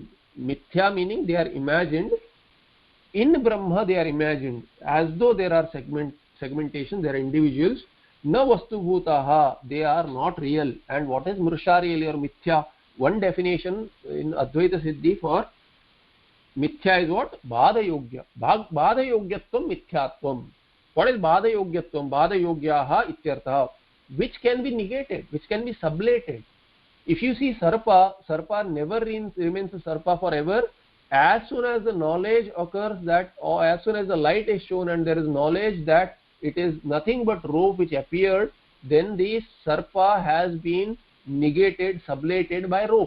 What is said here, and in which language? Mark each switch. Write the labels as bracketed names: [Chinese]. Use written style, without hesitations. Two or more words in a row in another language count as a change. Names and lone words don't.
[English] Mithya meaning they are imagined. In Brahma they are imagined, as though there are segmentation, there are individuals. [Sanskrit] न वस्तुभूताः, [English] they are not real. And what is mrsha really or mithya? One definition in Advaita Siddhi for mithya is what? [Sanskrit] बाध योग्य. बाध योग्यत्वं मिथ्यात्वम्. [English] What is [Sanskrit] बाध योग्यत्वम्? बाध योग्यः इत्यर्थः. [English] Which can be negated, which can be sublated. If you see sarpa, sarpa never remains a sarpa forever. As soon as the knowledge occurs that, or as soon as the light is shown and there is knowledge that it is nothing but rope which appeared, then the sarpa has been negated, sublated by rope.